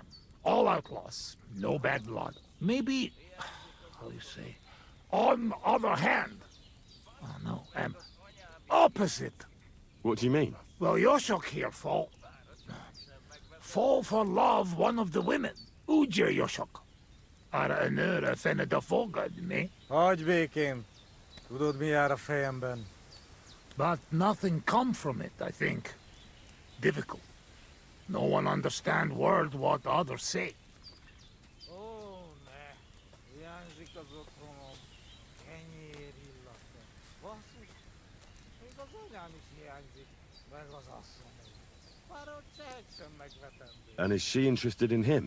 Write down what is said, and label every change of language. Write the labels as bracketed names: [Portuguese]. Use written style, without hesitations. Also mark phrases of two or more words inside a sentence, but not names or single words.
[English] All outlaws, no bad blood. Maybe, how do you say, on other hand. Oh no, opposite. What do you mean? Well, Yoshok here fall for love one of the women. Uja Yoshok. Ara önöre fenne da fogad, me? [Hungarian] Hagyj békén. Tudod, mi jár a fejemben? [English] But nothing come from it, I think. Difficult. No one understand word what others say. And is she interested in him?